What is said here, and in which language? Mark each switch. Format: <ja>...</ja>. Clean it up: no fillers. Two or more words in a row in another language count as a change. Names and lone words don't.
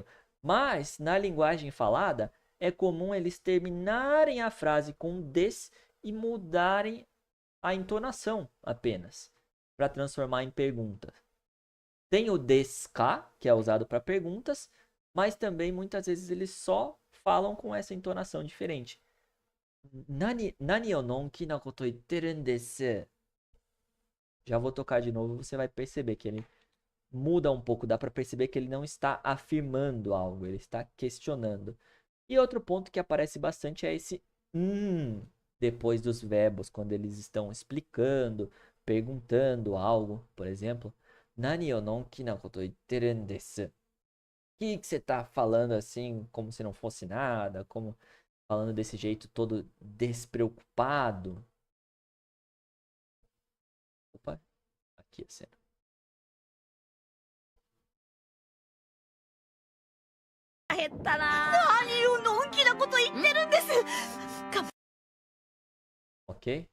<pt>Mas na linguagem falada é comum eles terminarem a frase com des e mudarem a entonação apenas, para transformar em pergunta. Tem o deska, que é usado para perguntas, mas também muitas vezes eles só falam com essa entonação diferente.</pt> <ja>何をのんきなこと言ってるです.</ja> <pt>Já vou tocar de novo, você vai perceber que ele muda um pouco, dá para perceber que ele não está afirmando algo, ele está questionando. E outro ponto que aparece bastante é esse depois dos verbos, quando eles estão explicando, perguntando algo, por exemplo.</pt> <ja>何をのんきなこと言ってるです.</ja> <pt>O que você está falando assim, como se não fosse nada, como falando desse jeito todo despreocupado. Opa, aqui a cena. Ok?</pt>